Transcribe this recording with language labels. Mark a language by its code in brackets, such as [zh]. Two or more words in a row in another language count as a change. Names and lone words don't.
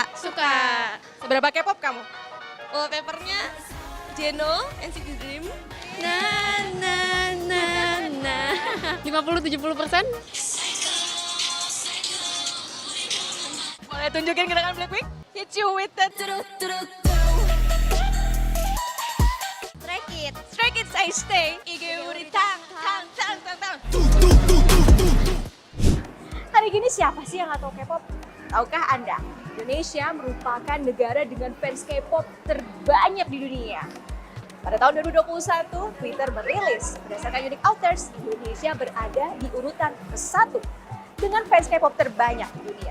[id] Seberapa K-pop kamu? Wallpapernya Jeno, NCT Dream. Na na na na. 50-70%? Boleh tunjukin gerakan Blackpink? [en] Hit you with that. Stray Kids I stay. [ko] Ige uri tang tang tang tang tang. [id] Hari gini siapa sih yang nggak tahu K-pop? Tahukah Anda? Indonesia merupakan negara dengan fans K-pop terbanyak di dunia. Pada tahun 2021, Twitter merilis berdasarkan [en] Unique Authors, [id] Indonesia berada di urutan ke-1 dengan fans K-pop terbanyak di dunia.